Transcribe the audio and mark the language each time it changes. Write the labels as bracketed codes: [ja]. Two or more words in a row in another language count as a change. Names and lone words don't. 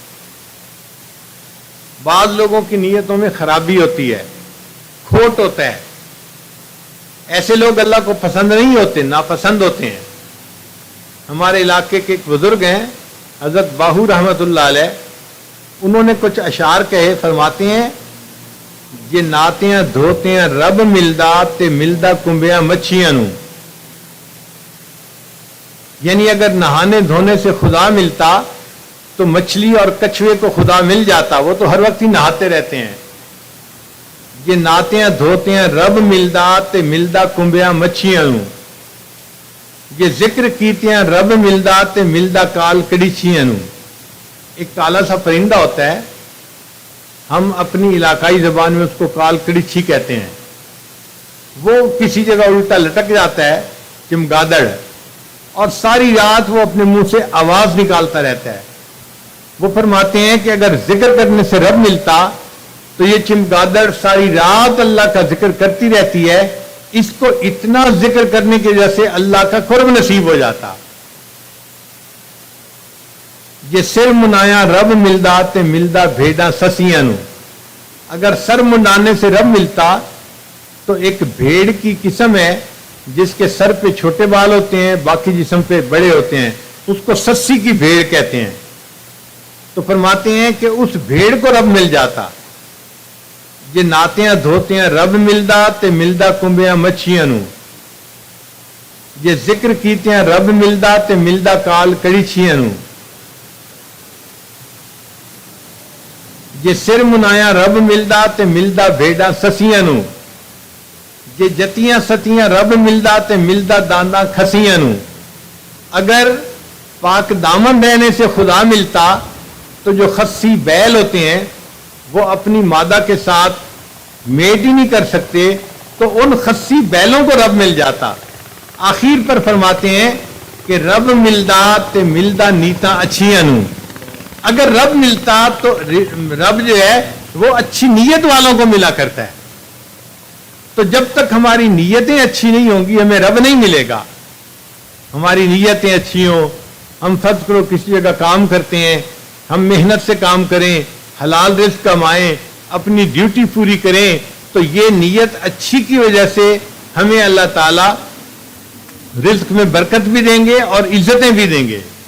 [ur] بعض لوگوں کی نیتوں میں خرابی ہوتی ہے، کھوٹ ہوتا ہے، ایسے لوگ اللہ کو پسند نہیں ہوتے، ناپسند ہوتے ہیں۔ ہمارے علاقے کے ایک بزرگ ہیں حضرت باہو رحمت اللہ علیہ، انہوں نے کچھ اشعار کہے، فرماتے ہیں [pa] یہ ناتیاں دھوتیاں رب ملدا تے ملدا کنبیاں مچھیاں نو، [ur] یعنی اگر نہانے دھونے سے خدا ملتا تو مچھلی اور کچھوے کو خدا مل جاتا، وہ تو ہر وقت ہی نہاتے رہتے ہیں۔ [pa] یہ ناتیاں دھوتیاں رب ملدا تے ملدا کنبیاں مچھیاں نو، یہ ذکر کیتیاں رب ملدا تے ملدا کال کڑیچیاں نو۔ [ur] ایک کالا سا پرندہ ہوتا ہے، ہم اپنی علاقائی زبان میں اس کو کال کڑیچھی کہتے ہیں۔ وہ کسی جگہ الٹا لٹک جاتا ہے، چمگادڑ، اور ساری رات وہ اپنے منہ سے آواز نکالتا رہتا ہے۔ وہ فرماتے ہیں کہ اگر ذکر کرنے سے رب ملتا تو یہ چمگادڑ ساری رات اللہ کا ذکر کرتی رہتی ہے، اس کو اتنا ذکر کرنے کی وجہ سے اللہ کا قرب نصیب ہو جاتا۔ [pa] یہ سر منایا رب ملدا تے ملدا بھیڑاں سسیاں نو، [ur] اگر سر منانے سے رب ملتا تو ایک بھیڑ کی قسم ہے جس کے سر پہ چھوٹے بال ہوتے ہیں، باقی جسم پہ بڑے ہوتے ہیں، اس کو سسی کی بھیڑ کہتے ہیں۔ تو فرماتے ہیں کہ اس بھیڑ کو رب مل جاتا۔ [pa] یہ ناتیاں دھوتیاں رب ملدا تے ملدا کنبیاں مچھیاں نو، یہ ذکر کیتیاں رب ملدا تے ملدا کال کڑیچیاں نو، یہ سر منایا رب ملدا تے ملدا بھیڑاں سسیاں نو، یہ جتیاں ستیاں رب ملدا تے ملدا دانداں کھسیاں نو۔ [ur] اگر پاک دامن رہنے سے خدا ملتا تو جو خسی بیل ہوتے ہیں وہ اپنی مادہ کے ساتھ میٹ ہی نہیں کر سکتے، تو ان خسی بیلوں کو رب مل جاتا۔ آخر پر فرماتے ہیں کہ [pa] رب ملدا تے ملدا نیتاں اچھیاں نو، [ur] اگر رب ملتا تو رب جو ہے وہ اچھی نیت والوں کو ملا کرتا ہے۔ تو جب تک ہماری نیتیں اچھی نہیں ہوں گی ہمیں رب نہیں ملے گا۔ ہماری نیتیں اچھی ہوں، ہم فرض کرو کسی جگہ کام کرتے ہیں، ہم محنت سے کام کریں، حلال رزق کمائیں، اپنی ڈیوٹی پوری کریں، تو یہ نیت اچھی کی وجہ سے ہمیں اللہ تعالی رزق میں برکت بھی دیں گے اور عزتیں بھی دیں گے۔